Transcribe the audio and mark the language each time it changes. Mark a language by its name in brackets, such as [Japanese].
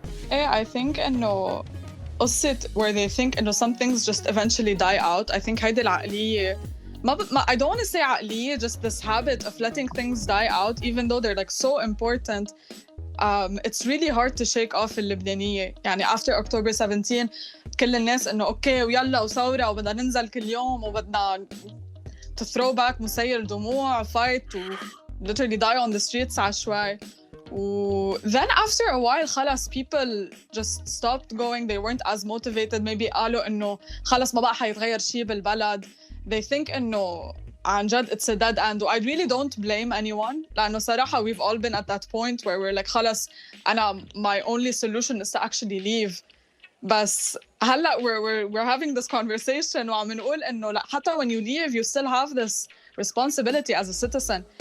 [English] I think إنه قصة where they think إنه some things just eventually die out. I think [Arabic] هيدي العقلية [English] I don't want to say عقلية, just this habit of letting things die out even though they're like so important. It's really hard to shake off اللبنانية. [Arabic] يعني [English] after October 17 [Arabic] كل الناس إنه أوكي ويلا وثورة وبدنا ننزل كل يوم وبدنا [English] to throw back [Arabic] مسيل دموع fight و [English] literally die on the streets [Arabic] عشوائي. [English] Then after a while خلاص people just stopped going. They weren't as motivated. [Arabic] Maybe قالوا إنه خلاص ما بقى حيتغير شيء بالبلد. [English] They think إنه [Arabic] عن جد [English] it's a dead end. I really don't blame anyone [Arabic] لأنه صراحة [English] we've all been at that point where we're like [Arabic] خلاص أنا [English] my only solution is to actually leave. [Arabic] بس هلا [English] we're having this conversation [Arabic] وعم نقول إنه لا حتى [English] when you leave you still have this responsibility as a citizen.